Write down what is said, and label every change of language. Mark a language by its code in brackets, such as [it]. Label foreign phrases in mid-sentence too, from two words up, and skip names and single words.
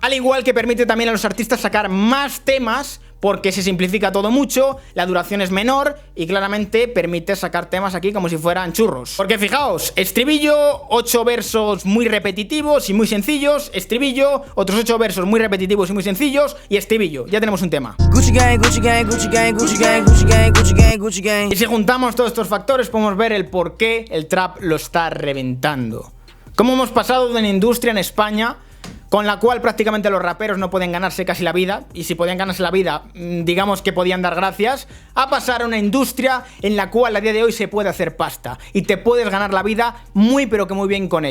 [es] Al igual que permite también a los artistas sacar más temas, porque se simplifica todo mucho, la duración es menor y claramente permite sacar temas aquí como si fueran churros. Porque fijaos, estribillo, 8 versos muy repetitivos y muy sencillos, estribillo, otros 8 versos muy repetitivos y muy sencillos y estribillo. Ya tenemos un tema. [en] Gucci gang, Gucci gang, Gucci gang, Gucci gang, Gucci gang, Gucci gang, Gucci gang. [es] Y si juntamos todos estos factores podemos ver el por qué el trap lo está reventando. Cómo hemos pasado de una industria en España con la cual prácticamente los raperos no pueden ganarse casi la vida, y si podían ganarse la vida, digamos que podían dar gracias, a pasar a una industria en la cual a día de hoy se puede hacer pasta y te puedes ganar la vida muy pero que muy bien con ello.